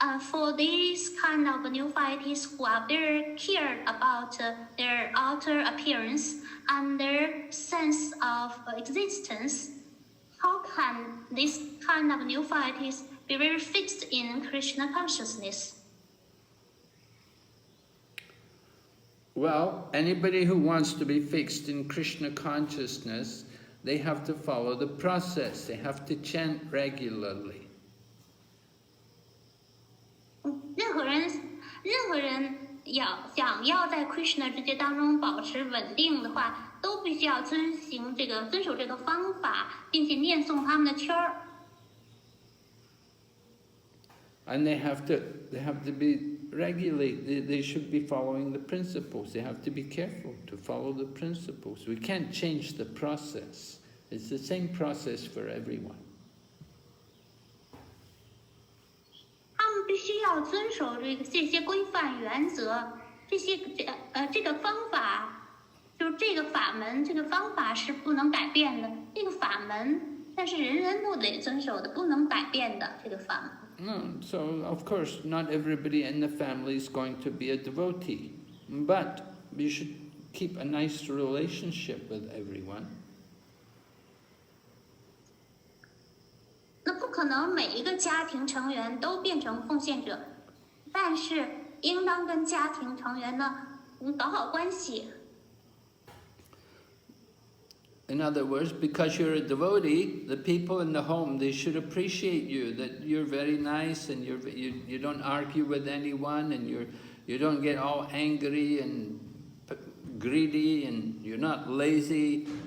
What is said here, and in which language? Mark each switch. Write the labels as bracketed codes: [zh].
[en] For these kind of neophytes who are very cared about their outer appearance and their sense of existence, how can this kind of neophytes be very fixed in Krishna consciousness? Well, anybody who wants to be fixed in Krishna consciousness, they have to follow the process. They have to chant regularly. [zh] 任何人想要在 Krishna 知觉当中保持稳定的话，都必须要遵守这个方法，并且念诵他们的圈儿。 [en] And they have to be regularly, they should be following the principles. They have to be careful to follow the principles. We can't change the process. It's the same process for everyone. [zh] 他们必须要遵守这些规范原则，这个方法，就是这个法门，这个方法是不能改变的。这个法门，但是人人都得遵守的，不能改变的这个法门。 [en] So, of course, not everybody in the family is going to be a devotee, but you should keep a nice relationship with everyone. [zh] 那不可能每一个家庭成员都变成奉献者，但是应当跟家庭成员呢，搞好关系。 [en] In other words, because you're a devotee, the people in the home, they should appreciate you, that you're very nice and you don't argue with anyone and you don't get all angry and greedy and you're not lazy.